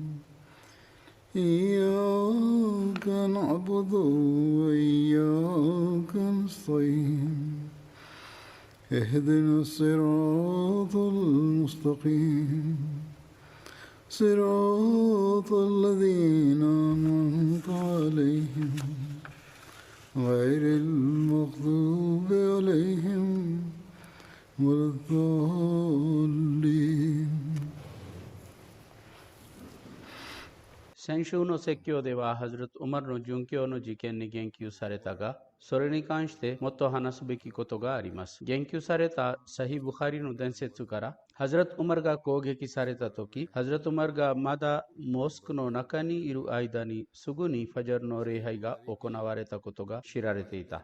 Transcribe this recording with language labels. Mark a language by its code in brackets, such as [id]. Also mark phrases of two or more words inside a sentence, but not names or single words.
[ar] إياك نعبد وإياك نستعين اهدنا الصراط المستقيم صراط الذين أنعمت عليهم غير المغضوب عليهم ولا الضالين。 [ja] 先週の説教では、ハズラト・ウマルの殉教の事件に言及されたが、それに関してもっと話すべきことがあります。言及されたサヒ・ブハリの伝説から、ハズラト・ウマルが攻撃されたとき、ハズラト・ウマルがまだモスクの中にいる間に、すぐにファジャルの礼拝が行われたことが知られていた。